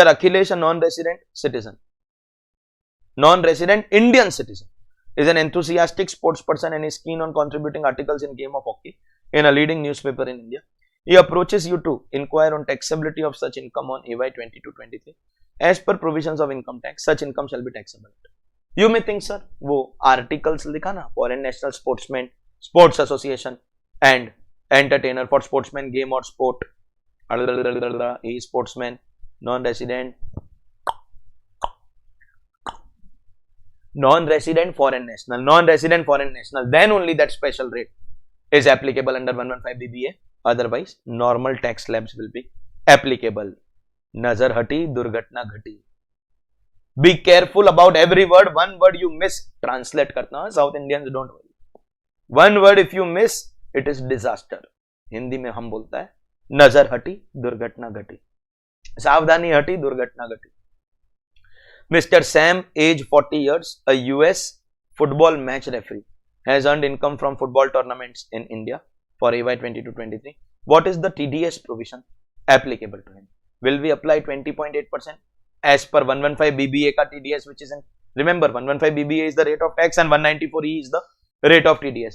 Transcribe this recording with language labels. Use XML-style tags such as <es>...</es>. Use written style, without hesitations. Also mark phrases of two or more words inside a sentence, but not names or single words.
<en>Akhilesh, a non-resident citizen, non-resident Indian citizen, is an enthusiastic sports person and is keen on contributing articles in game of hockey in a leading newspaper in India. He approaches you to inquire on taxability of such income on AY 22-23. As per provisions of income tax, such income shall be taxable. You may think,</en> <hi>sir, वो articles लिखा ना,</hi> <en>foreign national sportsmen, sports association and entertainer for sportsman, game or sport, he sportsman, non-resident foreign national, then only that special rate is applicable under 115 BBA. Otherwise, normal tax slabs will be applicable.</en> <hi>नज़र हटी, दुर्घटना घटी.</hi> <en>Be careful about every word. One word you miss, translate karna. South Indians don't worry. One word if you miss, it is disaster.</en> <hi>हिंदी में हम बोलता है, नज़र हटी, दुर्घटना घटी. सावधानी हटी, दुर्घटना घटी.</hi> <en>Mr. Sam, age 40 years, a US football match referee, has earned income from football tournaments in India for AY 22-23. What is the TDS provision applicable to him? Will we apply 20.8% as per 115 BBA ka TDS, which is in, remember 115 BBA is the rate of tax and 194E is the rate of TDS.</en>